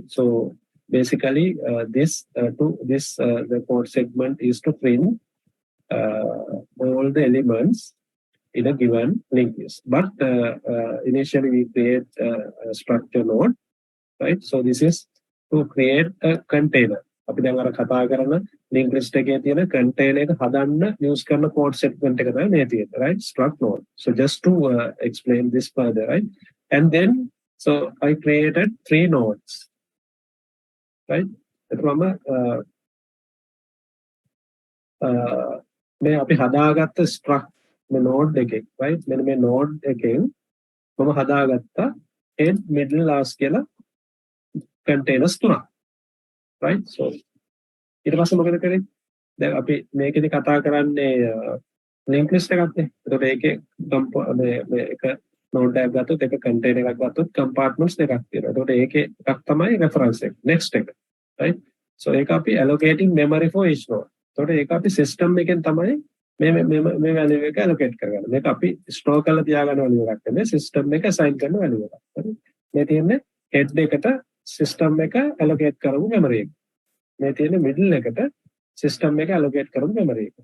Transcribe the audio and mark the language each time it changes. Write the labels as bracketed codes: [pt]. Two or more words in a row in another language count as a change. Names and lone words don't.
[en] So basically, the code segment is to print all the elements in a given linked list. But initially we create a structure node, right? So this is to create a container. [si] අපි දැන් අර කතා කරන [en] link list [si] එකේ තියෙන container එක හදන්න use කරන [en] code segment [si] එක තමයි මේ තියෙන්නේ, [en] right? Struct node. So just to explain this further, right? And then so I created 3 nodes, right? [si] from මේ අපි හදාගත්ත struct මේ node එකේ, right? මෙන්න මේ node එකෙන් මම හදාගත්තා [en] head middle last [si] කියලා containers 3ක්. [en] right? So [si] ඊට පස්සේ මොකද කරේ? දැන් අපි මේකෙදි කතා කරන්නේ [en] link list [si] එකක් නේ. ඒකට ඒකේ මේ එක node එකක් ගත්තොත් එක container එකක් ගත්තොත් compartments දෙකක් තියෙනවා. ඒකට ඒකේ එකක් තමයි reference එක. next එක. right? [en] So [si] ඒක අපි [en] allocating memory for each node. [si] ඒකට ඒක අපි system එකෙන් තමයි මේ value එක allocate කරගන්නේ. මේක අපි store කරලා තියාගන්න value එකක් නෙමෙයි system එක assign කරන value එකක්. හරි? මේ තියෙන්නේ head එකට system එක allocate කරමු memory එක. මේ තියෙන middle එකට system එක allocate කරමු memory එක.